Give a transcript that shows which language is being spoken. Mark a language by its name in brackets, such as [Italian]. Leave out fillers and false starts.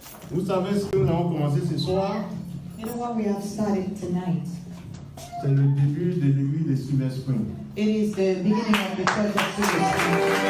[French] Vous savez ce que nous avons commencé ce soir? [English] You know what we have started tonight? [French] C'est le début de l'église de Silver Spring. [English] It is the beginning of the church of Silver Spring.